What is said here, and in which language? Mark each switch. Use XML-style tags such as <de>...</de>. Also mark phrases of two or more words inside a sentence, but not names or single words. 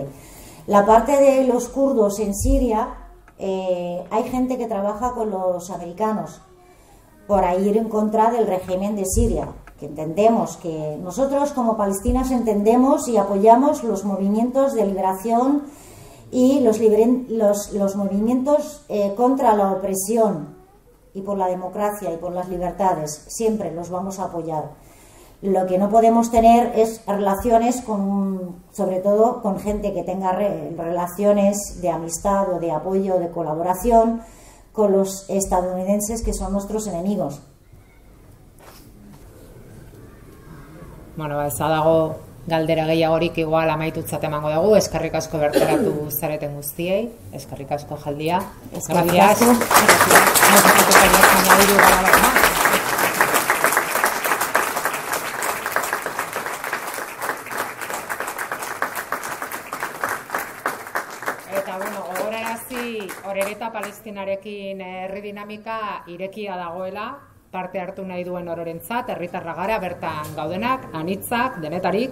<es>La parte de los kurdos en Siria, hay gente que trabaja con los americanos por ir en contra del régimen de Siria, que entendemos que nosotros como palestinas entendemos y apoyamos los movimientos de liberación y los movimientos contra la opresión y por la democracia y por las libertades, siempre los vamos a apoyar. Lo que no podemos tener es relaciones sobre todo con gente que tenga relaciones de amistad o de apoyo o de colaboración con los estadounidenses, que son nuestros enemigos.</es> <eu>Bueno, ez dago galdera gehiagorik, igual amaitutzat emango dugu. Eskerrik asko bertaratu zareten guztiei, eskerrik asko jaldia. Eskerrik asko. Orereta Palestinarekin herri dinamika irekia dagoela, parte hartu nahi duen ororentzat, herritarra gara, bertan gaudenak, anitzak, denetarik.</eu>